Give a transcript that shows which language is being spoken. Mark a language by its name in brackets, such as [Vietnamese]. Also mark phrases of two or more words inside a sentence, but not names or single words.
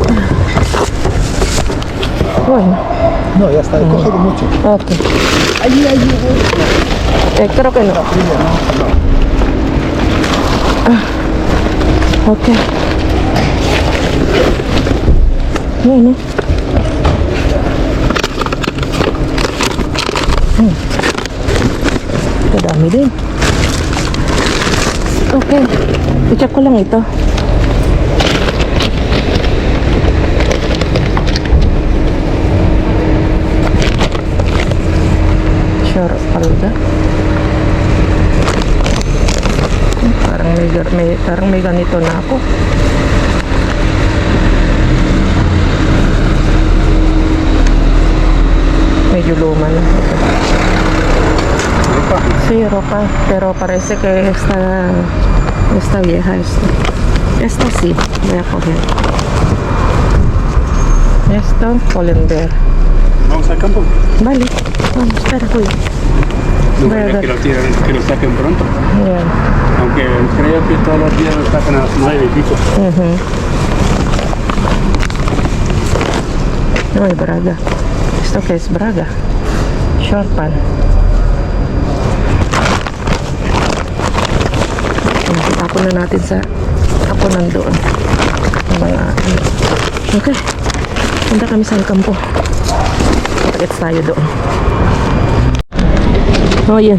[Spanish] Bueno, No, ya está. Cógelo mucho. ok. Allí hay uno. Creo que no. Fría, ¿no? Ok. Bueno. [Filipino] Kadami din. Okay. I-check ko lang ito. Sure, palda. Parang may ganito na ako. Medyo luma na. [Spanish] Sí, ropa, pero parece que está vieja esto. Esto sí, voy a coger. Esto, Colenber. Vamos al campo. Vale, vamos, espera, cuida. No Voy a vaya ver. que lo tiren, que lo saquen pronto. Ya. Aunque creo que todos los días lo sacan a las 9 y pico. No, es Braga. ¿Esto qué es Braga? [English] short pan. [Filipino] Tapon na natin sa tapunan doon. Yung mga okay. Punta kami sa kampo. Gets tayo doon. Oh, yan.